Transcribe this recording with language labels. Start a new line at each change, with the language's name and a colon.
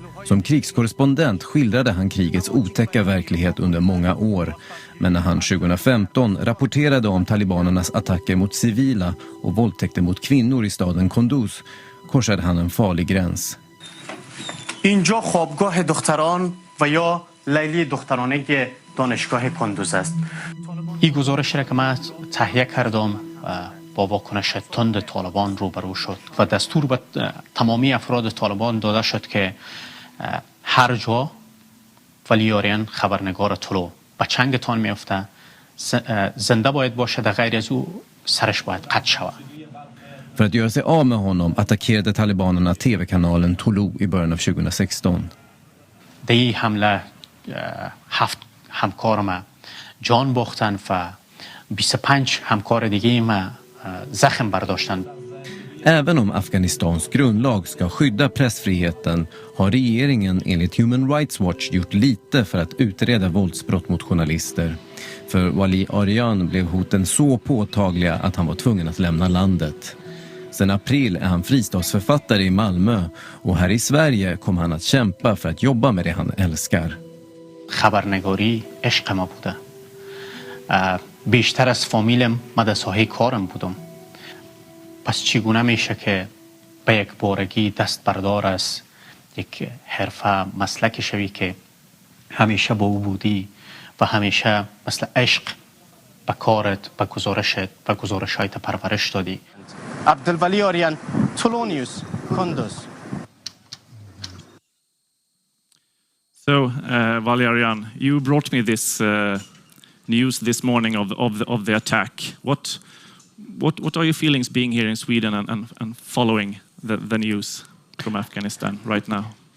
Swedish: Som krigskorrespondent skildrade han krigets otäcka verklighet under många år. Men när han 2015 rapporterade om talibanernas attacker mot civila och våldtäkter mot kvinnor i staden Kunduz korsade han en farlig gräns.
Persian: اینجا خوابگاه دختران و یا لیلی دخترانه دانشگاه کندوز است. این گزارش را که من تهیه کردم با واکنش تند طالبان روبرو شد و دستور به تمامی افراد طالبان داده شد که هر جا ولی آریان خبرنگار طلو به چنگتان میفته زنده باید باشه، در غیر از او سرش باید قطع شود.
Swedish: För att göra sig av med honom attackerade talibanerna tv-kanalen Tolo i början av 2016.
Persian: در این حمله 7 همکار ما جان باختن و 25 همکار دیگه ما زخم برداشتن.
Swedish: Även om Afghanistans grundlag ska skydda pressfriheten har regeringen enligt Human Rights Watch gjort lite för att utreda våldsbrott mot journalister. För Wali Arian blev hoten så påtagliga att han var tvungen att lämna landet. Sedan april är han fristadsförfattare i Malmö och här i Sverige kommer han att kämpa för att jobba med det han älskar.
Persian: خبرنگاری عشق ما بوده. بیشتر از فامیلم مدرسه‌های کارم بودم. پس چگونه میشه که به یک بارگی دست بردار از یک حرفه مسلک شوی که همیشه با او بودی و همیشه مثل عشق به کارت، به گزارشت، به گزارش‌هایت پرورش دادی. عبدالولی آریان، تولونیوس، کندوز.
English: So, Valerian, you brought me this news this morning of the attack. What are your feelings being here in Sweden and following the news from Afghanistan right now?